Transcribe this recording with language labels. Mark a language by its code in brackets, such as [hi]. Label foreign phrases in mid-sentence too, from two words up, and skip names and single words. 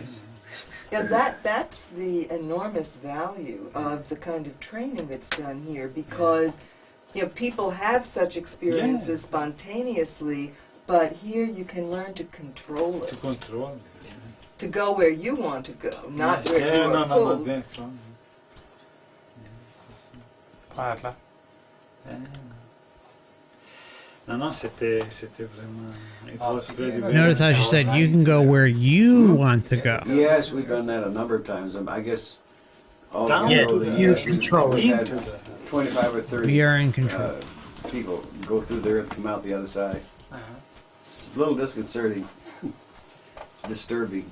[en] Yeah, that's the enormous value of the kind of training that's done here, because people have such experiences spontaneously, but here you can learn to control it. To go where you want to go, not where you are pulled. [it] Parla. [fr] Non, c'était vraiment... [en] It was really Notice how she said you can go where you want to go. Yes, we've done that a number of times. I guess all Down together, to you the- control it. we had 25 or 30 We are in control. people go through there and come out the other side. It's a little disconcerting, disturbing.